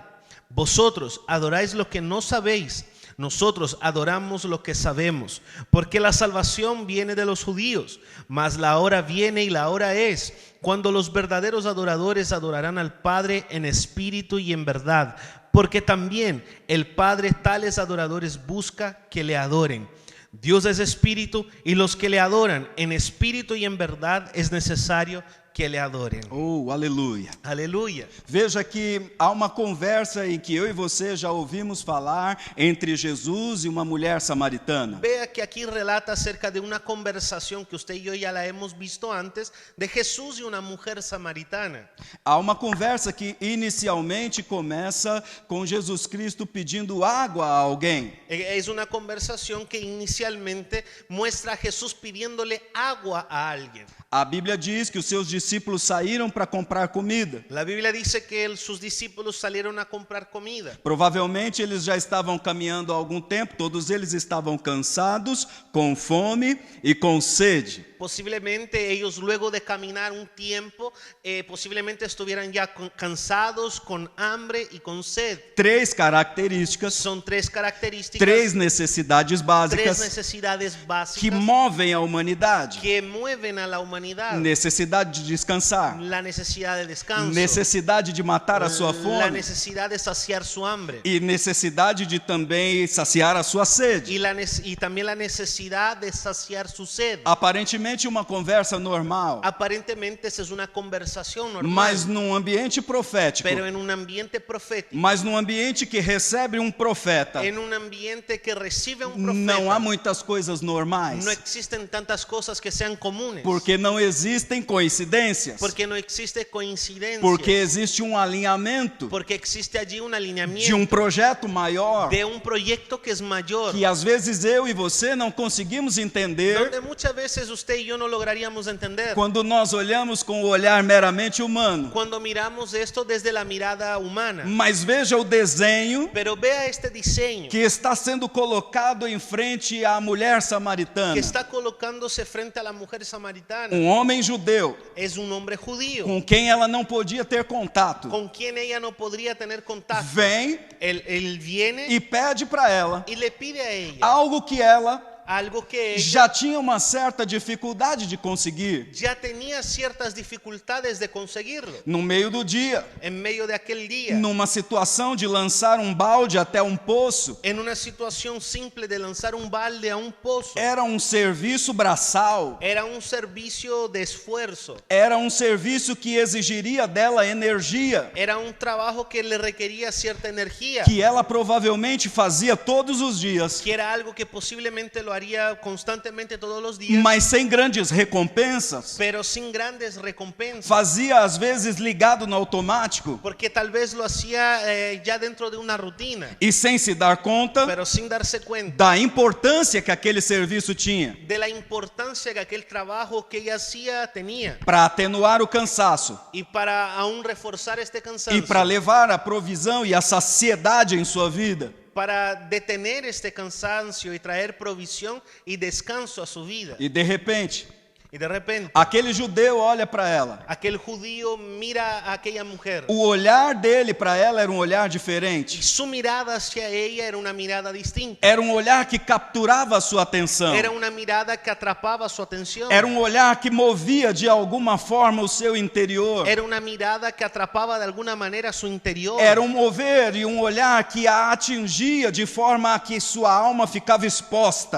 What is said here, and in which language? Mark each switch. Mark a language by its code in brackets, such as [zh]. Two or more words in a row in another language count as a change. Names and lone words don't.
[es] Vosotros adoráis lo que no sabéis, nosotros adoramos lo que sabemos, porque la salvación viene de los judíos, mas la hora viene y la hora es cuando los verdaderos adoradores adorarán al Padre en espíritu y en verdad, porque también el Padre tales adoradores busca que le adoren. Dios es espíritu y los que le adoran en espíritu y en verdad es necesario que le adoren. [pt] Oh, aleluia. Aleluia. Veja que há uma conversa em que eu e você já ouvimos falar entre Jesus e uma mulher samaritana. [es] Vea que aquí relata acerca de una conversación que usted y yo ya la hemos visto antes, de Jesús y una mujer samaritana. [pt] Há uma conversa que inicialmente começa com Jesus Cristo pedindo água a alguém. [es] Es una conversación que inicialmente muestra a Jesús pidiéndole agua a alguien. [pt] A Bíblia diz que os seus discípulos saíram para comprar comida. [es] La Biblia dice que sus discípulos salieron a comprar comida. [pt] Provavelmente eles já estavam caminhando há algum tempo, todos eles estavam cansados, com fome e com sede. [es] Posiblemente ellos luego de caminar un tiempo, posiblemente estuvieran ya cansados, con hambre y con sed. [pt] 3 características, [es] Son 3 características, [pt] 3 necessidades [es] 3 [pt] básicas [es] necesidades [pt] que [es] básicas [pt] movem a humanidade. [es] que mueven a la humanidad. [pt] Necessidade de descansar, [es] La necesidad de descanso, [pt] necessidade de matar a sua [es] la [pt] fome [es] necesidad de saciar su hambre [pt] e necessidade de também saciar a sua sede. [es] y también la necesidad de saciar su sed. [pt] Aparentemente uma conversa normal, [es] Aparentemente esa es una conversación normal, [pt] mas num ambiente profético, [es] pero en un ambiente profético, [pt] mas num ambiente que recebe um profeta, [es] en un ambiente que recibe un [pt] não há [es] profeta, [pt] muitas coisas normais, [es] no existen tantas cosas que sean comunes, [pt] porque não existem coincidências, [es] porque no existe coincidencia, [pt] porque existe um alinhamento [es] porque existe allí un [pt] de [es] alineamiento [pt] um projeto maior [es] de un proyecto que es mayor, [pt] que às vezes eu e você não conseguimos entender [es] donde muchas veces usted y yo no lograríamos entender [pt] quando nós olhamos com o olhar meramente humano. [es] cuando miramos esto desde la mirada humana. [pt] Mas veja o desenho [es] Pero vea este diseño [pt] que está sendo colocado em frente à mulher samaritana. [es] que está colocándose frente a la mujer samaritana. [pt] Um homem judeu [es] Es un hombre judío [pt] com quem ela não podia ter contato. [es] con quien ella no podría tener contacto. [pt] Vem [es] Él viene [pt] e pede para ela [es] y le pide a ella [pt] algo que ela [es] algo que ella [pt] já tinha uma certa dificuldade de conseguir [es] ya tenía ciertas dificultades de conseguirlo [pt] no meio do dia, [es] en medio de aquel día, [pt] numa situação de lançar um balde até um poço. [es] en una situación simple de lanzar un balde a un pozo. [pt] Era um serviço braçal, [es] Era un servicio de esfuerzo, [pt] era um serviço que exigiria dela energia, [es] era un trabajo que le requería cierta energía, [pt] que ela provavelmente fazia todos os dias, [es] que era algo que posiblemente lo haría constantemente todos los días, [pt] mas sem grandes recompensas. [es] pero sin grandes recompensas, [pt] Fazia às vezes ligado no automático [es] porque tal vez lo hacía ya dentro de una rutina, [pt] e sem se dar conta [es] pero sin darse cuenta [pt] da importância que aquele serviço tinha [es] de la importancia que aquel trabajo que ella hacía tenía, [pt] para atenuar o cansaço [es] y para aún reforzar este [pt] e [es] cansancio, [pt] para levar a provisão e a saciedade em sua vida. [es] para detener este cansancio y traer provisión y descanso a su vida. [pt] E de repente, [es] Y de repente, [pt] aquele judeu olha para ela. [es] aquel judío mira a aquella mujer [pt] O olhar dele para ela era um olhar [es] y [pt] diferente. [es] su mirada hacia ella era una mirada distinta. [pt] Era um olhar que capturava a sua atenção. [es] Era una mirada que atrapaba su atención. [pt] Era um olhar que movia de alguma forma o seu interior. [es] Era una mirada que atrapaba de alguna manera su interior. [pt] Era um mover e um olhar que a atingia de forma a que sua alma ficava exposta.